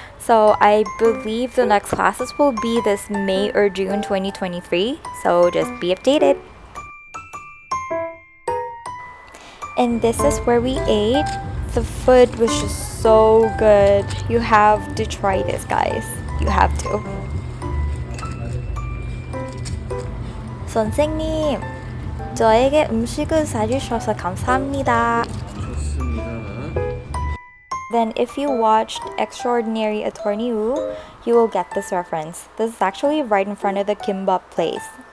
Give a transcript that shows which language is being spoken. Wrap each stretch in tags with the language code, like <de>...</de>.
<en>So I believe the next classes will be this May or June 2023. So just be updated. And this is where we ate. The food was just so good. You have to try this, guys. You have to.</en> <ko>선생님, 저에게 음식을 사주셔서 감사합니다. 좋습니다.</ko> <en>Then if you watched Extraordinary Attorney Woo, you will get this reference. This is actually right in front of the kimbap place.</en>